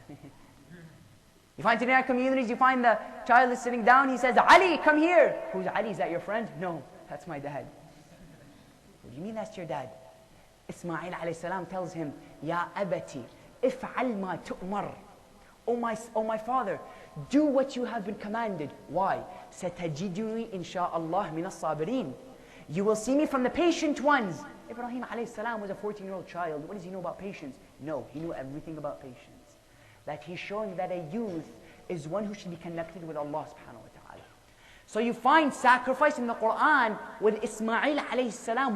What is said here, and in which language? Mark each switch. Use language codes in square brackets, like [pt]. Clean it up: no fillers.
[en] You find today in our communities, you find the child is sitting down, he says, Ali, come here. Who's Ali? Is that your friend? No, that's my dad. What do you mean that's your dad? Ismail alayhi salam tells him, Ya abati, [ar] افعل ما تؤمر. [en] Oh my father, do what you have been commanded. Why? [ar] ستجدني إن شاء الله من الصابرين. [en] You will see me from the patient ones. Ibrahim alayhi salam was a 14-year-old child. What does he know about patience? No, he knew everything about patience. That he's showing that a youth is one who should be connected with Allah subhanahu wa ta'ala. So you find sacrifice in the Quran with Ismail alayhi salam.